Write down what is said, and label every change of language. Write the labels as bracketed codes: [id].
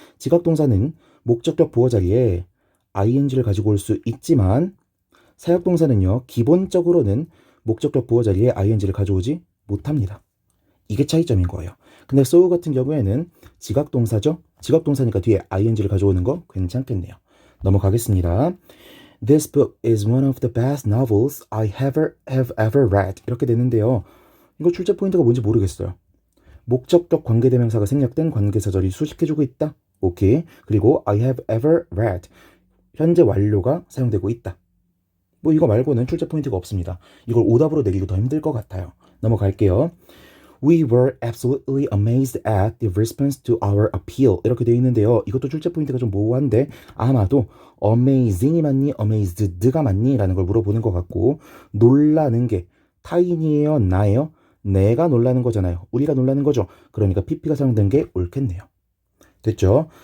[ko] 지각동사는 목적격 보호 자리에 ing를 가지고 올 수 있지만 사역동사는요, 기본적으로는 목적격 보호 자리에 ing를 가져오지 못합니다. 이게 차이점인 거예요. 근데 so 같은 경우에는 지각동사죠? 지각동사니까 뒤에 ing를 가져오는 거 괜찮겠네요. 넘어가겠습니다. [en] This book is one of the best novels I have ever read. [ko] 이렇게 되는데요. 이거 출제 포인트가 뭔지 모르겠어요. 목적격 관계대명사가 생략된 관계사절이 수식해주고 있다. 오케이. [en] 그리고 I have ever read. [ko] 현재 완료가 사용되고 있다. 뭐 이거 말고는 출제 포인트가 없습니다. 이걸 오답으로 내기도 더 힘들 것 같아요. 넘어갈게요. [en] We were absolutely amazed at the response to our appeal. [ko] 이렇게 되어 있는데요. 이것도 출제 포인트가 좀 모호한데 아마도 amazing이 맞니? amazed가 맞니? 라는 걸 물어보는 것 같고 놀라는 게 타인이에요? 나예요? 내가 놀라는 거잖아요. 우리가 놀라는 거죠. 그러니까 pp가 사용된 게 옳겠네요. 됐죠?